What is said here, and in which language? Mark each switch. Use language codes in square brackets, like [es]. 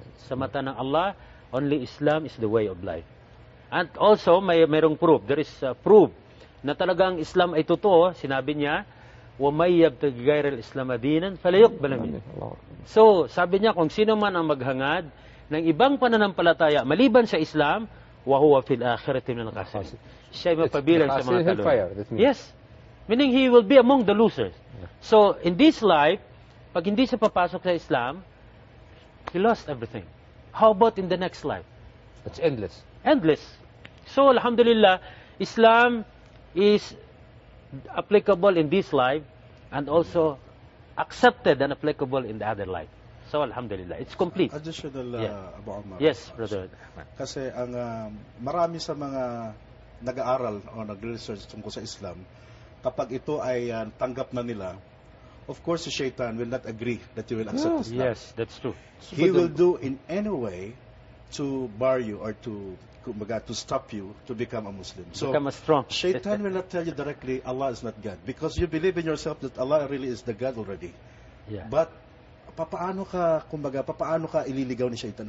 [tl] Sa mata ng [en] Allah, only Islam is the way of life. And also, [tl] mayroong [en] proof. There is proof [tl] na talagang Islam ay totoo. Sinabi niya, [ar] وَمَيْ يَبْتَغِ غَيْرَ الْإِسْلَامَ دِينًا فَلَيُقْبَلَ مِنْهُ. [tl] So, sabi niya, kung sino man ang maghangad ng ibang pananampalataya maliban sa Islam, [ar] وَهُوَ فِي الْآخِرَةِ مِنَ الْخَاسِرِينَ. [tl] Siya ay mapabilang sa mga talon. [en] Yes. Meaning he will be among the losers. So, in this life, [tl] pag hindi siya papasok sa Islam, [en] he lost everything. How about in the next life? It's endless. Endless. So, alhamdulillah, Islam is applicable in this life and also accepted and applicable in the other life. So, alhamdulillah, it's complete. Additional, Abu Omar. Yes, brother. [tl] Kasi ang marami sa mga nag-aaral o nag-research tungkol sa Islam, kapag ito ay tanggap na nila, [en] of course, the shaitan will not agree that you will accept Islam. Yes, that's true. He will do in any way to bar you or to stop you to become a Muslim. So, Become a strong. shaitan will not tell you directly Allah is not God because you believe in yourself that Allah really is the God already. Yeah. [tl] But paano ka ililigaw ni shaitan?